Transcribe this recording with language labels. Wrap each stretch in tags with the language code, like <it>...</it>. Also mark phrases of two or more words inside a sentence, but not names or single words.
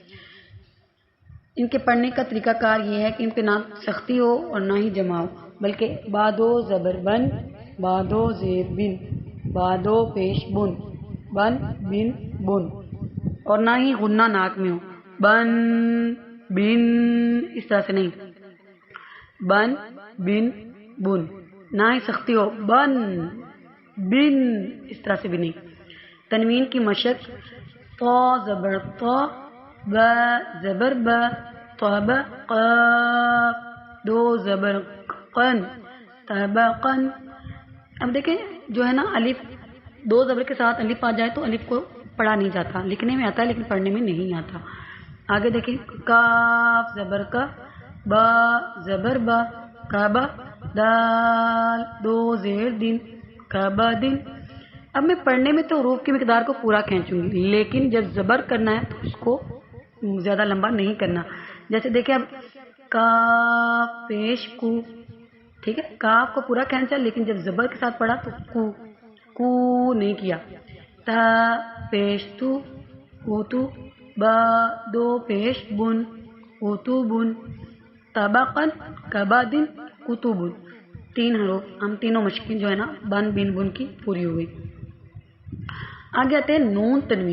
<ur>ان کے پڑھنے کا طریقہ کار یہ ہے کہ ان پہ نہ سختی ہو اور نہ ہی جمع ہو، بلکہ بادو زبر بن، بادو زیر بن، بادو پیش بن، بن بن بن، اور نہ ہی غنہ ناک میں ہو، بن بن اس طرح سے نہیں، بن بن بن. نہ ہی سختی ہو، بن بن اس طرح سے بھی نہیں. تنوین کی مشق: طا زبر طا، با زبر با، طب قاف، 2 زبر قن، طبقن. اب دیکھیں جو ہے نا الف 2 زبر کے ساتھ الف آ جائے تو الف کو پڑھا نہیں جاتا، لکھنے میں آتا ہے لیکن پڑھنے میں نہیں آتا. آگے دیکھیں کاف زبر کا، با زبر با، کعبہ، دال 2 زیر دن، کعبہ دن. اب میں پڑھنے میں تو حروف کی مقدار کو پورا کھینچوں گی، لیکن جب زبر کرنا ہے تو اس کو زیادہ لمبا نہیں کرنا. جیسے دیکھیں اب کاف پیش کو، ٹھیک ہے، کاف کو پورا کھینچا لیکن جب زبر کے ساتھ پڑھا تو کو نہیں کیا. تا پیش تو، اوتو، با 2 پیش بن، اوتو بن، طبقن، کبادن، کتبن. 3 حروف ہم تینوں مشقیں جو ہے نا بن بن بن کی پوری ہو گئی. آگے آتے ہیں نون تنوین.</ur>